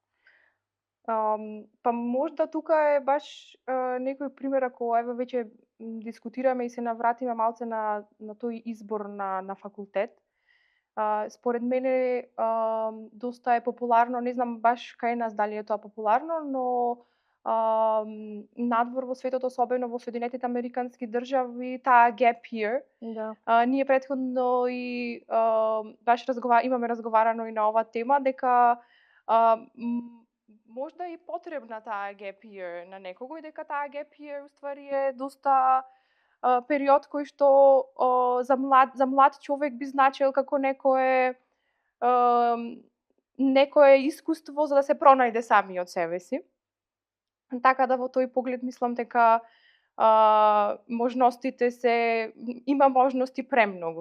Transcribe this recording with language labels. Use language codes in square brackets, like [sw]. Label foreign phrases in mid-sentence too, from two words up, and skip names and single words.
[mk] Па можда тука е баш некој пример, ако еве веќе дискутираме и се навратиме малце на тој избор на факултет. Според мене доста е популарно, не знам баш кај нас дали е тоа популарно, но надвор во светот, особено во Соединетите Американски држави, таа [en] gap year. [mk] Да. Ние претходно и баш имаме разговарано и на оваа тема дека можда и потребна таа [en] gap year [mk] на некого и дека таа [en] gap year [mk] уствари е доста период кој што за млад човек би значил како некое искуство за да се пронајде самиот себе си. Така да во тој поглед мислам дека можностите има можности премногу.